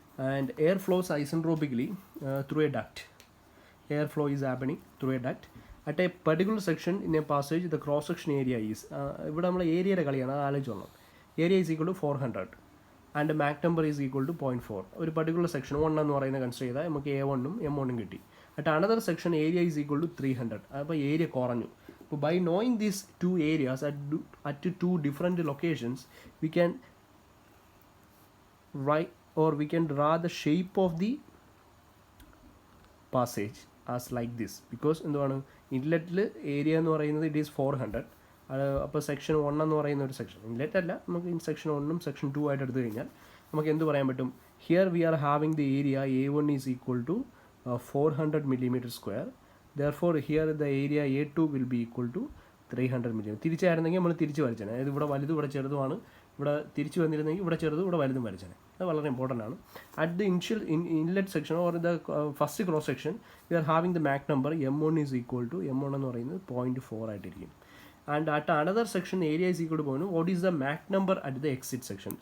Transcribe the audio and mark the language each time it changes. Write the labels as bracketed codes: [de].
[en] And air flows isentropically through a duct. Air flow is happening through a duct at a particular section in a passage. The cross section area is, [ml] ഇവിടെ നമ്മൾ ഏരിയയുടെ കളിയാണ്, അത് ആലോചിച്ചോളാം. [en] Area is equal to 400 and mach number is equal to 0.4. [ml] ഒരു particular section 1 എന്ന് പറയുന്നത് consider ചെയ്താൽ നമുക്ക് A1 M1 കിട്ടി. [en] At another section area is equal to 300. [ml] അപ്പോൾ ഏരിയ കുറഞ്ഞു. [en] അപ്പോൾ by knowing these 2 areas at 2 different locations, we can write or we can draw the shape of the passage as like this. [ml] Because എന്താണ് ഇൻലെറ്റിൽ area എന്ന് പറയുന്നത് [en] It is 400. [ml] അപ്പോൾ section 1 എന്ന് പറയുന്ന ഒരു സെക്ഷൻ ഇൻലെറ്റ് അല്ല, നമുക്ക് സെക്ഷൻ 1ഉം സെക്ഷൻ 2 ആയിട്ട് എടുത്തു കഴിഞ്ഞാൽ നമുക്ക് എന്ത് പറയാൻ പറ്റും? [en] Here we are having the area A1 is equal to 400 mm². Therefore here the area A2 will be equal to 300 mm. [ml] തിരിച്ചായിരുന്നെങ്കിൽ നമ്മൾ തിരിച്ച് വരച്ചേനെ. അതായത് ഇവിടെ വലുതും ഇവിടെ ചെറുതുമാണ്. ഇവിടെ തിരിച്ച് വന്നിരുന്നെങ്കിൽ ഇവിടെ ചെറുതും ഇവിടെ വലുതും വരച്ചേനെ. അത് വളരെ ഇമ്പോർട്ടൻ്റ് ആണ്. [en] at the inlet section or the first cross section we are having the Mach number M1 is equal to M1 [ml] എന്ന് പറയുന്നത് 0.4 ആയിട്ടിരിക്കും. [en] And at another section area is equal to 0.1. What is the Mach number at the exit section?